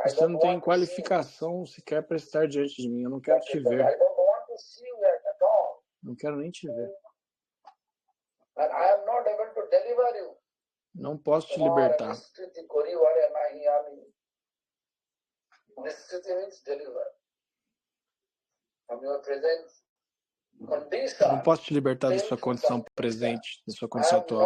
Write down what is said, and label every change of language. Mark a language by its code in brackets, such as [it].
[pt] Você não tem qualificação sequer para estar diante de mim. Eu não quero te ver. [en] I don't want to see you at all. [pt] Não quero nem te ver. [en] And I am not able to deliver you. [pt] Não posso te libertar. [sa] Niskriti Korivare Nahiami. [en] Niskriti means deliver. From your present condition. [pt] Não posso te libertar da sua condição presente, da sua condição atual.